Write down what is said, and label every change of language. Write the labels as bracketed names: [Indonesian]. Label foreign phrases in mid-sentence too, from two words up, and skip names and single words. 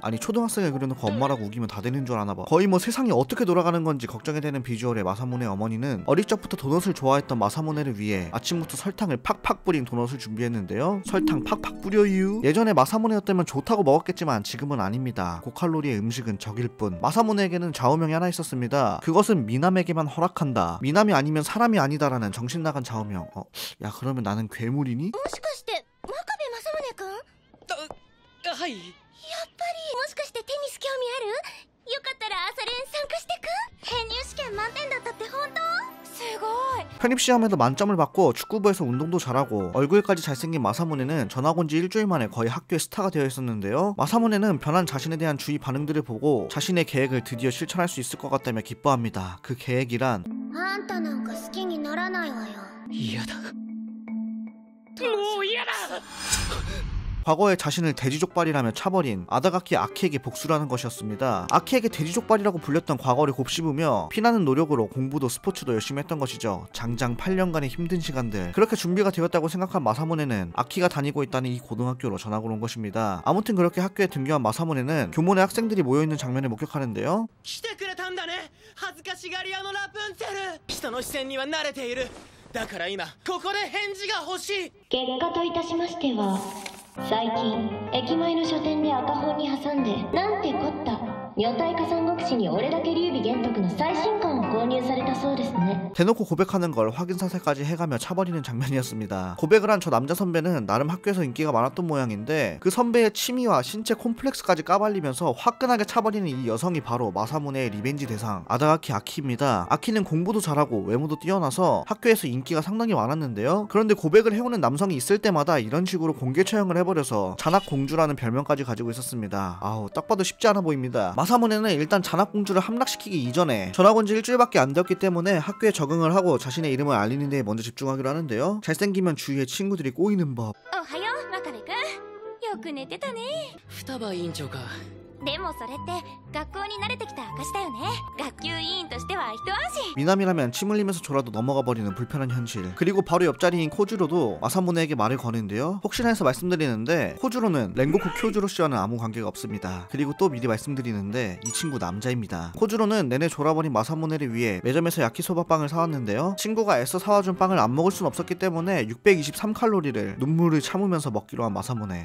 [Korean] 아니 초등학생을 그려놓고 엄마라고 우기면 다 되는 줄 아나봐. 거의 뭐 세상이 어떻게 돌아가는 건지 걱정이 되는 비주얼의 마사무네 어머니는 어릴 적부터 도넛을 좋아했던 마사무네를 위해 아침부터 설탕을 팍팍 뿌린 도넛을 준비했는데요, 설탕 팍팍 뿌려유. 예전에 마사무네였다면 좋다고 먹었겠지만 지금은 아닙니다. 고칼로리의 음식은 적일 뿐. 마사무네에게는 좌우명이 하나 있었습니다. 그것은 미남에게만 허락한다. 미남이 아니면 사람이 아니다라는 정신나간 좌우명. 야 그러면 나는 괴물이니? [Japanese] もしかして真壁正宗君？はい。やっぱりもしかしてテニス興味ある？よかったら朝練参加してく？編入試験満点だったって本当？すごい。 [Korean] 편입시험에도 만점을 받고 축구부에서 운동도 잘하고 얼굴까지 잘생긴 마사무네는 전학 온 지 일주일 만에 거의 학교의 스타가 되어 있었는데요, 마사무네는 변한 자신에 대한 주위 반응들을 보고 자신의 계획을 드디어 실천할 수 있을 것 같다며 기뻐합니다. 그 계획이란 [Japanese] あんたなんか好きにならないわよ。嫌だ。もう嫌だ。 [Korean] 과거에 자신을 돼지족발이라며 차버린 아다가키 아키에게 복수라는 것이었습니다. 아키에게 돼지족발이라고 불렸던 과거를 곱씹으며 피나는 노력으로 공부도 스포츠도 열심히 했던 것이죠. 장장 8년간의 힘든 시간들. 그렇게 준비가 되었다고 생각한 마사무네는 아키가 다니고 있다는 이 고등학교로 전학을 온 것입니다. 아무튼 그렇게 학교에 등교한 마사무네는 교문에 학생들이 모여있는 장면을 목격하는데요, [Japanese] 来てくれたんだね。恥ずかしがり屋のラプンツェル。人の視線には慣れている。だから今ここで返事が欲しい。結果といたしましては、最近駅前の書店で赤本に挟んでなんてこった女体化三国志に俺だけ劉備玄徳の最新刊を購入されたそうですね。 [Korean] 대놓고 고백하는 걸 확인사실까지 해가며 차버리는 장면이었습니다. 고백을 한 저 남자 선배는 나름 학교에서 인기가 많았던 모양인데 그 선배의 취미와 신체 콤플렉스까지 까발리면서 화끈하게 차버리는 이 여성이 바로 마사무네의 리벤지 대상 아다가키 아키입니다. 아키는 공부도 잘하고 외모도 뛰어나서 학교에서 인기가 상당히 많았는데요, 그런데 고백을 해오는 남성이 있을 때마다 이런 식으로 공개 처형을 해버려서 잔악공주라는 별명까지 가지고 있었습니다. 아우 딱 봐도 쉽지 않아 보입니다. 마사무네는 일단 잔악공주를 함락시키기 이전에 전학 온 지 일주일밖에 안 되었기 때문에 학교에 적응을 하고 자신의 이름을 알리는 데 먼저 집중하기로 하는데요, 잘생기면 주위에 친구들이 꼬이는 법. [Japanese] おはよう真壁くん。よく寝てたね。双葉委員長か。でもそれって学校に慣れてきた証だよね。学級委員としては一安心。 [Korean] 미남이라면 침 흘리면서 졸아도 넘어가 버리는 불편한 현실. 그리고 바로 옆자리인 코주로도 마사무네에게 말을 거는데요, 혹시나 해서 말씀드리는데 코주로는 랭고쿠 쿄주로 씨와는 아무 관계가 없습니다. 그리고 또 미리 말씀드리는데 이 친구 남자입니다. 코주로는 내내 졸아버린 마사무네를 위해 매점에서 야키소바빵을 사왔는데요, 친구가 애써 사와준 빵을 안 먹을 순 없었기 때문에 623칼로리를 눈물을 참으면서 먹기로 한 마사무네.